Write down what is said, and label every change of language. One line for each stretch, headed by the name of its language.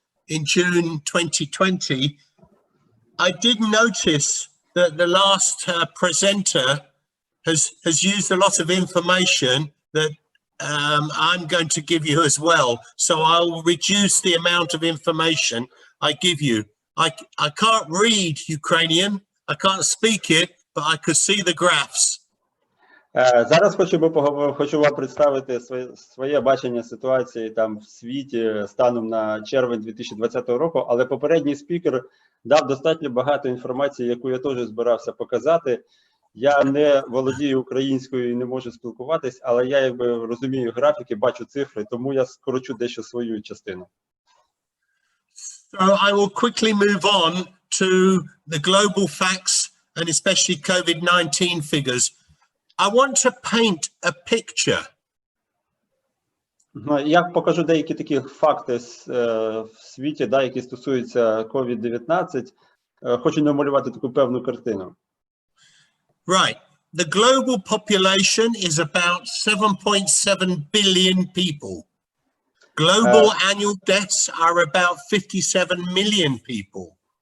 English: in June 2020, I did notice that the last presenter has used a lot of information that I'm going to give you as well. So I'll reduce the amount of information I give you. I can't read Ukrainian, I can't speak it, but I could see the graphs.
Ukrainian: Зараз хочу вам представити своє бачення ситуації там в світі станом на червень 2020 року, але попередній спікер дав достатньо багато інформації, яку я теж збирався показати. Я не володію українською і не можу спілкуватись, але я якби розумію графіки, бачу цифри, тому я скорочу дещо свою частину.
English: So I will quickly move on to the global facts and especially COVID-19 figures. I want to paint a picture.
Ukrainian: Я покажу деякі такі факти в світі, да, які стосуються COVID-19. Хочу намалювати таку певну картину.
English: Right. The global population is about 7.7 billion people. Global annual deaths are about 57 million people.